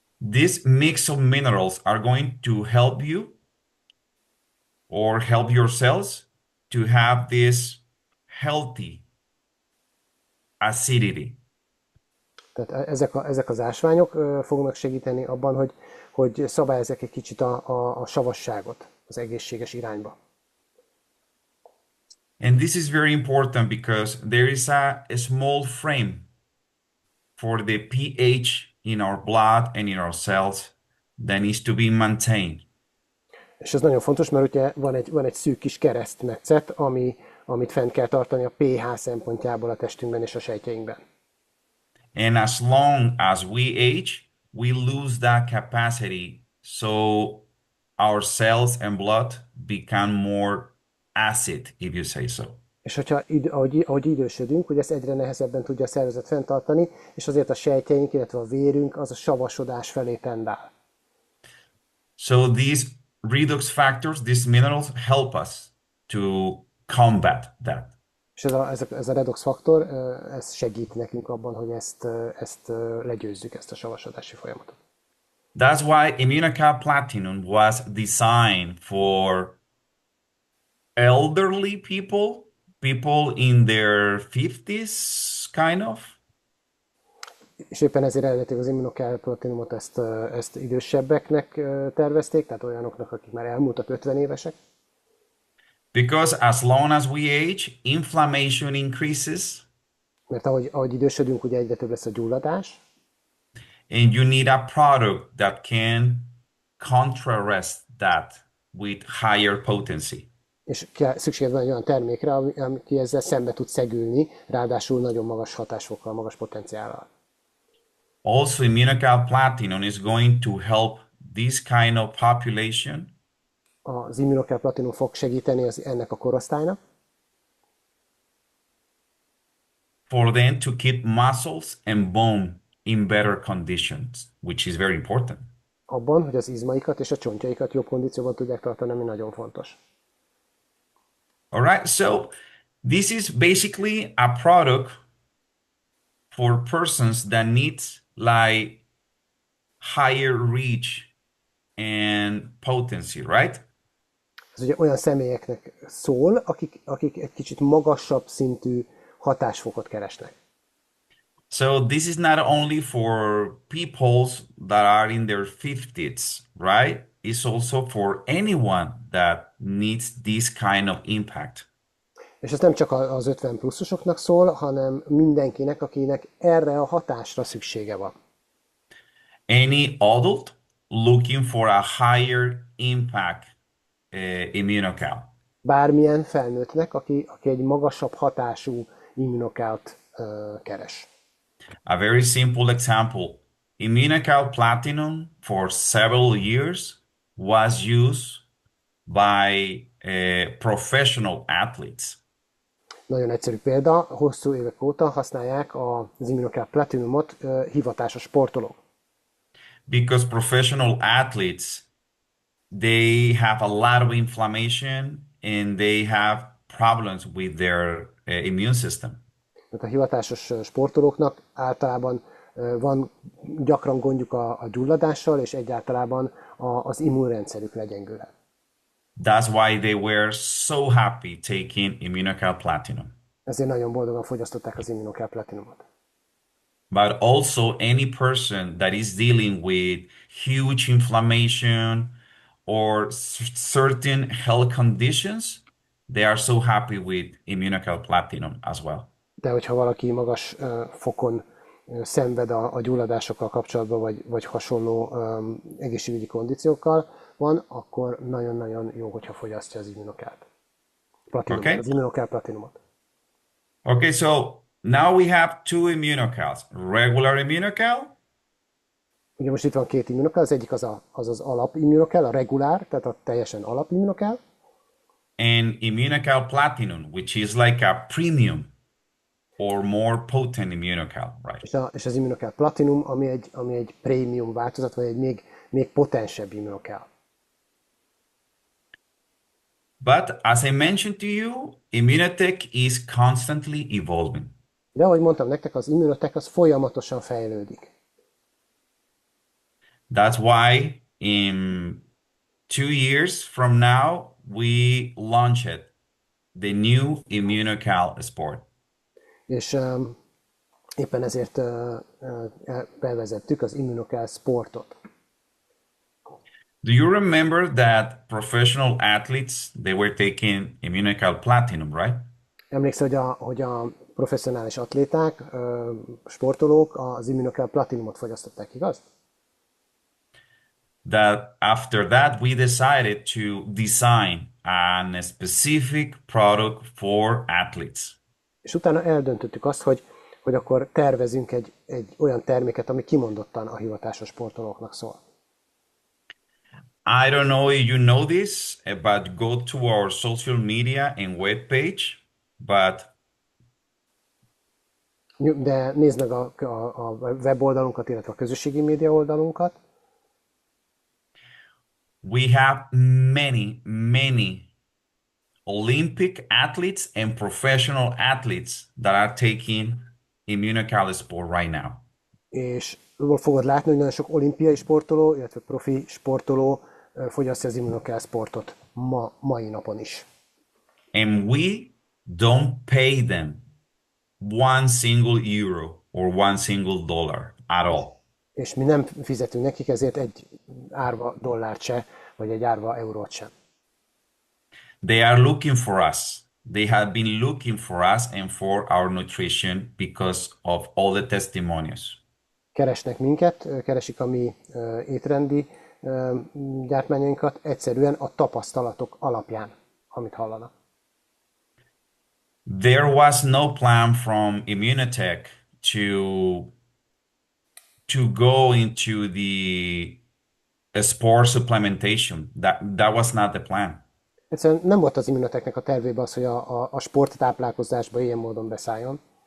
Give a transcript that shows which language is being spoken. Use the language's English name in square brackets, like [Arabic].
[English] This mix of minerals are going to help you or help your cells to have this healthy acidity. [Hungarian] Tehát ezek az ásványok fognak segíteni abban, hogy szabályozzák egy kicsit a savasságot az egészséges irányba. [English] And this is very important because there is a small frame for the pH in our blood and in our cells that needs to be maintained. [Hungarian] És ez nagyon fontos, mert ugye van egy szűk kis keresztmetszet, amit fent kell tartani a pH szempontjából a testünkben és a sejtjeinkben. [English] And as long as we age, we lose that capacity. So our cells and blood become more acid, if you say so. [Hungarian] És hogyha ahogy idősödünk, ugye ezt egyre nehezebben tudja a szervezet fenntartani, és azért a sejtjeink, illetve a vérünk az a savasodás felé tendál. [English] So these redox factors, these minerals help us to combat that. [Hungarian] És ez a redox faktor, ez segít nekünk abban, hogy ezt legyőzzük, ezt a savasodási folyamatot. [English] That's why Immunocal Platinum was designed for elderly people, people in their 50s, kind of. [Hungarian] És éppen ezért eredetileg az Immunocal Platinumot ezt idősebbeknek tervezték, tehát olyanoknak, akik már elmúltak 50 évesek. [English] Because as long as we age, inflammation increases, [Hungarian] Mert ahogy idősödünk, ugye egyre több lesz a gyulladás, [English] and you need a product that can contrast that with higher potency. [Hungarian] és szükséged van egy olyan termékre, ami ezzel szembe tud szegülni, ráadásul nagyon magas hatásfokkal, magas potenciállal. [English] Also, Immunocal Platinum is going to help this kind of population [Hungarian] Az Immunocal Platinum fog segíteni ennek a korosztálynak, [English] for them to keep muscles and bone in better conditions, which is very important. [Hungarian] abban, hogy az izmaikat és a csontjaikat jobb kondícióban tudják tartani, ami nagyon fontos. [English] All right, so this is basically a product for persons that needs like higher reach and potency, right? [Hungarian] Ez ugye olyan személyeknek szól, akik egy kicsit magasabb szintű hatásfokot keresnek. [English] So this is not only for peoples that are in their 50s, right? It's also for anyone that needs this kind of impact. [Hungarian] És ez nem csak az 50 pluszosoknak szól, hanem mindenkinek, akinek erre a hatásra szüksége van. [English] Any adult looking for a higher impact immunocal. [Hungarian] Bármilyen felnőttnek, aki egy magasabb hatású immunokált keres. [English] A very simple example, immunocal platinum for several years was used by professional athletes. [Hungarian] Nagyon egyszerű példa, hosszú évek óta használják az immunocal platinumot hivatásos sportolók. [English] Because professional athletes, they have a lot of inflammation and they have problems with their immune system. [Hungarian] Tehát a hivatásos sportolóknak általában van gyakran gondjuk a gyulladással, és egyáltalán az immunrendszerük legyengül. [English] That's why they were so happy taking Immunocal Platinum. [Hungarian] Ezért nagyon boldogan fogyasztották az Immunocal Platinumot. [English] But also any person that is dealing with huge inflammation or certain health conditions, they are so happy with Immunocal Platinum as well. [Hungarian] De hogyha valaki magas fokon szenved a gyulladásokkal kapcsolatban, vagy hasonló egészségügyi kondíciókkal van, akkor nagyon-nagyon jó, hogyha fogyasztja az Immunocalt. [English] Okay. [Hungarian] Az Immunocal Platinumot. [English] Okay, so now we have two immunocals. Regular immunocal [Hungarian] Ugye most itt van két Immunocal, az egyik az alap Immunocal, a regulár, tehát a teljesen alap Immunocal, [English] and immunocal platinum, which is like a premium or more potent immunocal, right? [Hungarian] és az Immunocal Platinum, ami egy prémium változat, vagy egy még potensebb Immunocal. [English] But as I mentioned to you, immunotech is constantly evolving. [Hungarian] De ahogy mondtam nektek, az Immunotech az folyamatosan fejlődik. [English] That's why in 2 years from now, we launched the new immunocal sport. [Hungarian] És Éppen ezért bevezettük az Immunocal sportot. [English] Do you remember that professional athletes, they were taking Immunical Platinum, right? [Hungarian] Emlékszel, hogy a professzionális atléták, sportolók az Immunocal Platinumot fogyasztották, igaz? [English] That after that, we decided to design a specific product for athletes. [Hungarian] És utána eldöntöttük azt, hogy akkor tervezünk egy olyan terméket, ami kimondottan a hivatásos sportolóknak szól. [English] I don't know if you know this, but go to our social media and webpage. But [Hungarian] De nézd meg a weboldalunkat, illetve a közösségi média oldalunkat. [English] we have many Olympic athletes and professional athletes that are taking Immunocal Sport right now. [Hungarian] És fogod látni, hogy nagyon sok olimpiai sportoló, illetve profi sportoló fogyasztja az Immunocal sportot mai napon is. [English] And we don't pay them one single euro or one single dollar at all. [Hungarian] És mi nem fizetünk nekik ezért egy árva dollárt se, vagy egy árva eurót sem. [English] They are looking for us. They have been looking for us and for our nutrition because of all the testimonies. [Hungarian] Keresnek minket, keresik a mi étrendi gyártmányainkat egyszerűen a tapasztalatok alapján, amit hallanak. [English] There was no plan from Immunotech to go into the sport supplementation. That was not the plan. [Hungarian] Egyszerűen nem volt az Immunotechnek a tervében az, hogy a sporttáplálkozásba ilyen módon beszálljon.